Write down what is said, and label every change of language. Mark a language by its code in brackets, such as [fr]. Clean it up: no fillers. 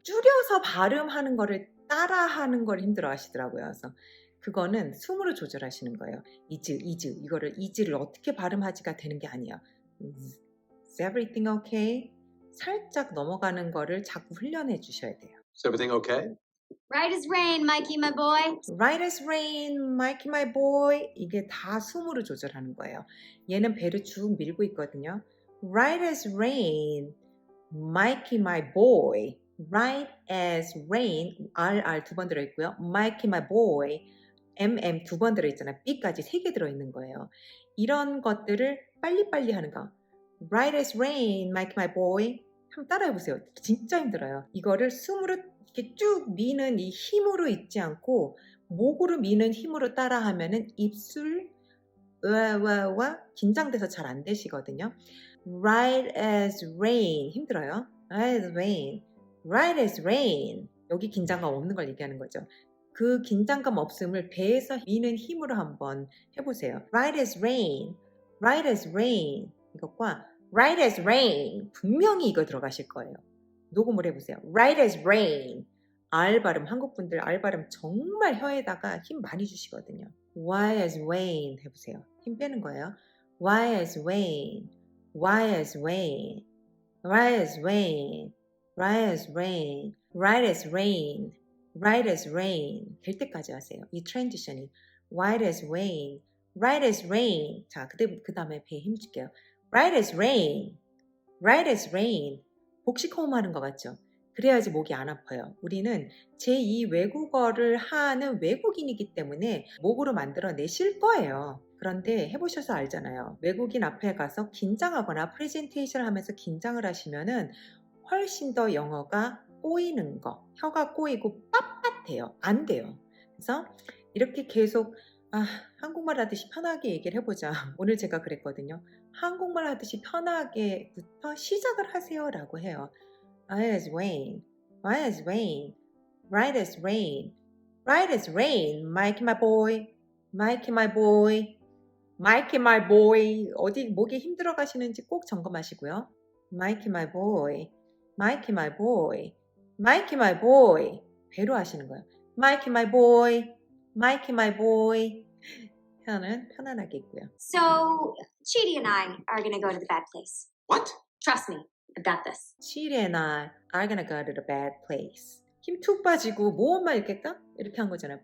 [ko] 줄여서 발음하는 거를 따라하는 걸 힘들어 하시더라고요. 그래서 그거는 숨으로 조절하시는 거예요. is 이거를 is를 어떻게 발음하지가 되는 게 아니에요. [en] Is everything okay? [ko] 살짝 넘어가는 거를 자꾸 훈련해 주셔야 돼요. [en] Is everything okay? Right as rain, Mikey, my boy. Right as rain, Mikey my boy. [ko] 이게 다 숨으로 조절하는 거예요. 얘는 배를 쭉 밀고 있거든요. [en] Right as rain, Mikey my boy. Right as rain, [ko] R 두 번 들어있고요. [en] Mikey my boy, [ko] M 두 번 들어있잖아요. B까지 3개 들어있는 거예요. 이런 것들을 빨리빨리 하는 거. [en] Right as rain, Mikey my boy. [ko] 한번 따라해보세요. 진짜 힘들어요. 이거를 숨으로 이렇게 쭉 미는 이 힘으로 있지 않고 목으로 미는 힘으로 따라하면은 입술 와 긴장돼서 잘 안 되시거든요. [en] Right as rain [ko] 힘들어요. [en] Right as rain, right as rain. [ko] 여기 긴장감 없는 걸 얘기하는 거죠. 그 긴장감 없음을 배에서 미는 힘으로 한번 해보세요. [en] Right as rain, right as rain. [ko] 이것과 [en] right as rain [ko] 분명히 이거 들어가실 거예요. 녹음을 해보세요. [en] Right as rain. [ko] R 발음, 한국 분들 R 발음 정말 혀에다가 힘 많이 주시거든요. [en] Why as rain [ko] 해보세요. 힘 빼는 거예요. [en] Why as rain, why as rain, why as rain, why as rain, right as rain, right as rain 될 때까지 하세요. [ko] 이 트랜지션이 [en] Right as rain, right as rain. [ko] 자, 그 다음에 배에 힘 줄게요. [en] Right as rain, right as rain. [ko] 복식 호흡 하는 것 같죠? 그래야지 목이 안 아파요. 우리는 제2 외국어를 하는 외국인이기 때문에 목으로 만들어내실 거예요. 그런데 해보셔서 알잖아요. 외국인 앞에 가서 긴장하거나 프레젠테이션을 하면서 긴장을 하시면은 훨씬 더 영어가 꼬이는 거, 혀가 꼬이고 빳빳해요. 안 돼요. 그래서 이렇게 계속 한국말 하듯이 편하게 얘기를 해보자. 오늘 제가 그랬거든요. 한국말 하듯이 편하게부터 시작을 하세요 라고 해요. [en] Right as rain, right as rain, right as rain, right as rain, Mikey my boy, Mikey my boy, Mikey my boy. [ko] 어디 목에 힘들어 가시는지 꼭 점검하시고요. [en] Mikey my boy, Mikey my boy, Mikey my boy. [ko] 배로 하시는 거예요. [en] Mikey my boy, Mikey my boy. [ko] 표현은 편안하게 있고요. [en] So, Chidi and I are gonna go to the bad place. What? Trust me, I've got this. Chidi and I are gonna go to the bad place. [ko] 힘 툭 빠지고 모음만 이렇게 딱 이렇게 한 거잖아요.